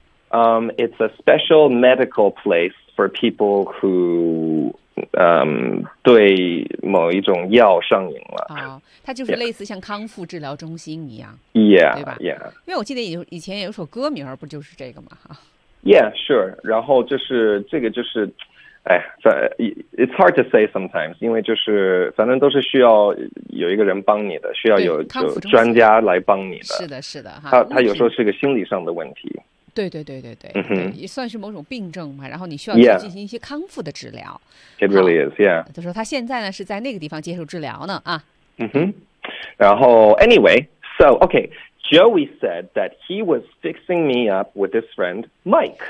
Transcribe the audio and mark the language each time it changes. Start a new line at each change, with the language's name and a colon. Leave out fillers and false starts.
English: It's a special medical place for people who
Chinese: 对某一种药上瘾了。它就是类似像康复治疗中心一样。
English: Yeah.
Chinese: 对吧
English: ？Yeah.
Chinese: 因为我记得以前有一首歌名不就是这个吗？
English: Yeah, sure.
Chinese: 然后就是这个就是，哎，
English: it's hard to say sometimes.
Chinese: 因为就是反正都是需要有一个人帮你的，需要有就专家来帮你的。是的，是的，哈。他有时候是个心理上的问题。对对对对对，嗯哼，也算是某种病症嘛。然后你需要去进行一些康复的治疗。
English: Yeah. It really is. Yeah.
Chinese: 就说他现在呢是在那个地方接受治疗呢啊。嗯哼。然后
English: anyway, so okay. Joey said that he was fixing me up with his friend Mike.